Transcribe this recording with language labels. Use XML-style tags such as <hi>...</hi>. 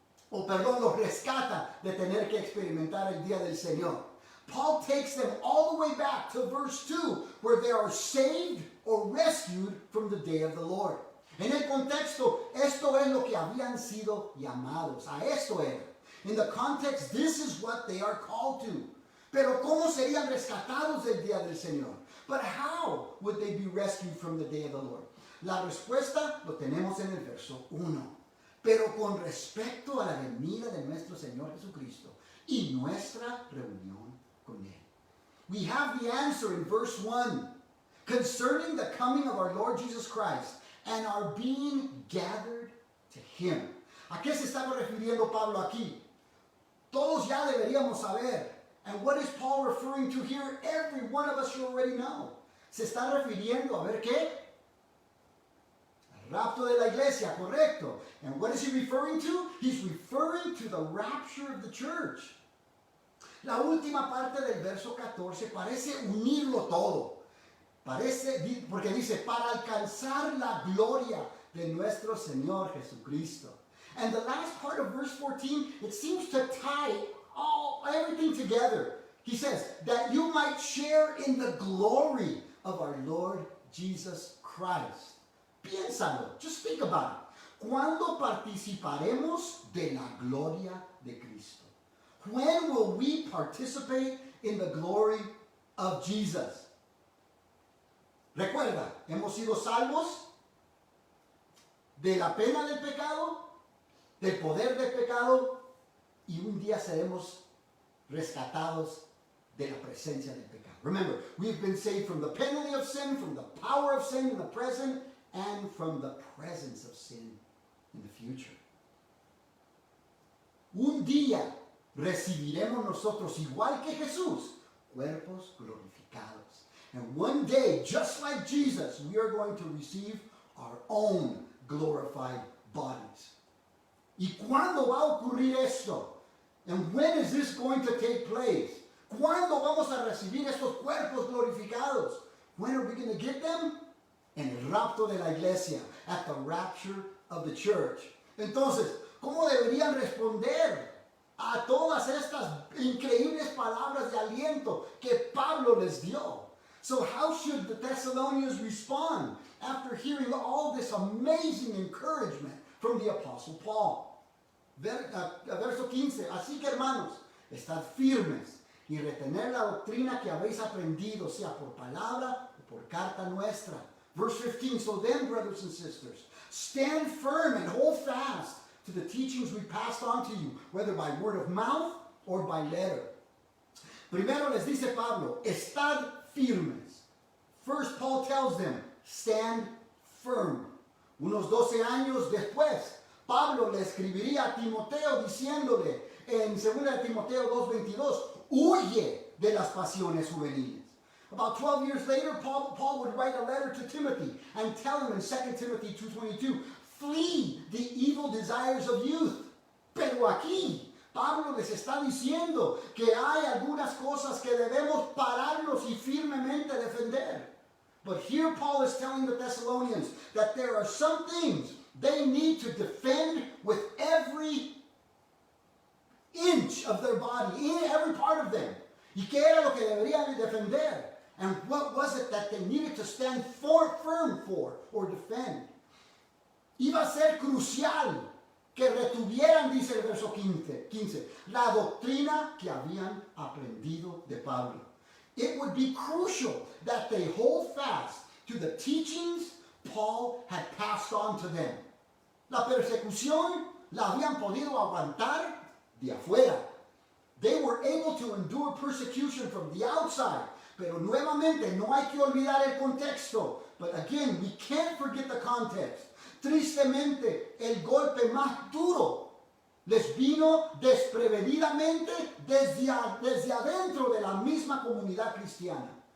<es>Los rescata de tener que experimentar el día del Señor.</es> <en>Paul takes them all the way back to verse 2, where they are saved or rescued from the day of the Lord.</en> <es>En el contexto, esto es lo que habían sido llamados. A esto era.</es> <en>In the context, this is what they are called to.</en> <es>Pero ¿cómo serían rescatados del día del Señor?</es> <en>But how would they be rescued from the day of the Lord?</en> <es>La respuesta lo tenemos en el verso 1. Pero con respecto a la venida de nuestro Señor Jesucristo y nuestra reunión con Él.</es> <en>We have the answer in verse 1 concerning the coming of our Lord Jesus Christ and our being gathered to Him.</en> <es>¿A qué se estaba refiriendo Pablo aquí? Todos ya deberíamos saber.</es> <en>And what is Paul referring to here? Every one of us should already know.</en> <es>Se está refiriendo a ver qué? Rapto de la iglesia, correcto.</es> <en>And what is he referring to? He's referring to the rapture of the church.</en> <es>La última parte del verso 14 parece unirlo todo. Porque dice, para alcanzar la gloria de nuestro Señor Jesucristo.</es> <en>And the last part of verse 14, it seems to tie everything together. He says, that you might share in the glory of our Lord Jesus Christ.</en> <es>Piénsalo,</es> <en>just think about it.</en> <es>¿Cuándo participaremos de la gloria de Cristo?</es> <en>When will we participate in the glory of Jesus?</en> <es>Recuerda, hemos sido salvos de la pena del pecado, del poder del pecado, y un día seremos rescatados de la presencia del pecado.</es> <en>Remember, we've been saved from the penalty of sin, from the power of sin in the present, and from the presence of sin in the future.</en> <es>Un día recibiremos nosotros, igual que Jesús, cuerpos glorificados.</es> <en>And one day, just like Jesus, we are going to receive our own glorified bodies.</en> <es>¿Y cuándo va a ocurrir esto?</es> <en>And when is this going to take place?</en> <es>¿Cuándo vamos a recibir estos cuerpos glorificados?</es> <en>When are we going to get them?</en> <es>En el rapto de la iglesia,</es> <en>at the rapture of the church.</en> <es>Entonces, ¿cómo deberían responder a todas estas increíbles palabras de aliento que Pablo les dio?</es> <en>So how should the Thessalonians respond after hearing all this amazing encouragement from the Apostle Paul?</en> <es>Verso 15, así que hermanos, estad firmes y retener la doctrina que habéis aprendido, sea por palabra o por carta nuestra.</es> <en>Verse 15, so then, brothers and sisters, stand firm and hold fast to the teachings we passed on to you, whether by word of mouth or by letter.</en> <es>Primero les dice Pablo, estad firmes.</es> <en>First, Paul tells them, stand firm.</en> <es>Unos 12 años después, Pablo le escribiría a Timoteo diciéndole en 2 Timoteo 2:22, huye de las pasiones juveniles.</es> <en>About 12 years later, Paul would write a letter to Timothy and tell him in 2 Timothy 2:22, flee the evil desires of youth.</en> <es>Pero aquí, Pablo les está diciendo que hay algunas cosas que debemos pararnos y firmemente defender.</es> <en>But here Paul is telling the Thessalonians that there are some things they need to defend with every inch of their body, in every part of them.</en> <es>¿Y qué era lo que deberían defender?</es> <en>And what was it that they needed to stand firm for or defend?</en> <es>Iba a ser crucial que retuvieran, dice el verso 15, la doctrina que habían aprendido de Pablo.</es> <en>It would be crucial that they hold fast to the teachings Paul had passed on to them.</en> <es>La persecución la habían podido aguantar de afuera.</es> <en>They were able to endure persecution from the outside.</en> <es>Pero nuevamente, no hay que olvidar el contexto.</es> <en>But again, we can't forget the context.</en> <es>Tristemente, el golpe más duro les vino desprevenidamente desde adentro de la misma comunidad cristiana.</es>